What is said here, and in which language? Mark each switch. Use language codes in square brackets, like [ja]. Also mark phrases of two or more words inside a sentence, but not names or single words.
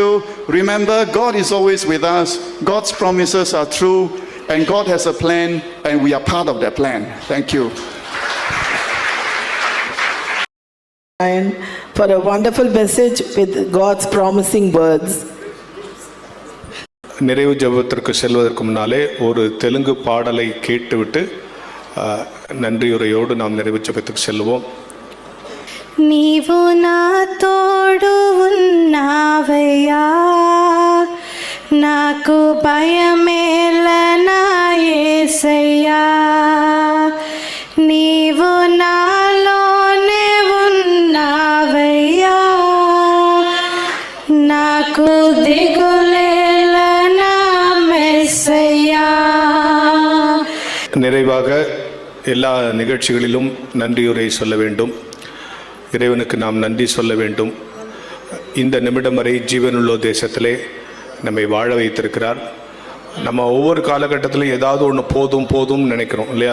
[en] Remember, God is always with us. God's promises are true, and God has a plan, and we are part of that plan. Thank you. And for a wonderful message with God's promising words. [ta] நிறைவு ஜெபத்திற்கு செல்வதற்கு முன்னாலே ஒரு தெலுங்கு பாடலை கேட்டுவிட்டு நன்றியுரையோடு நாம் நிறைவு ஜெபத்துக்கு செல்வோம். [te] నీవు నా తోడు ఉన్నావయ్యా, నాకు భయమేల నా యేసయ్యా, నీవు నాలోనే ఉన్నావయ్యా, నాకు దిగులేల నా మెస్సయ్యా. [ta] நிறைவாக எல்லா நிகழ்ச்சிகளிலும் நன்றியுரை சொல்ல வேண்டும். இறைவனுக்கு நாம் நன்றி சொல்ல வேண்டும். இந்த நிமிடம் வரை ஜீவனுள்ள தேசத்திலே நம்மை வாழ வைத்திருக்கிறார். நம்ம ஒவ்வொரு காலகட்டத்திலும் ஏதாவது ஒன்று போதும்னு நினைக்கிறோம் இல்லையா?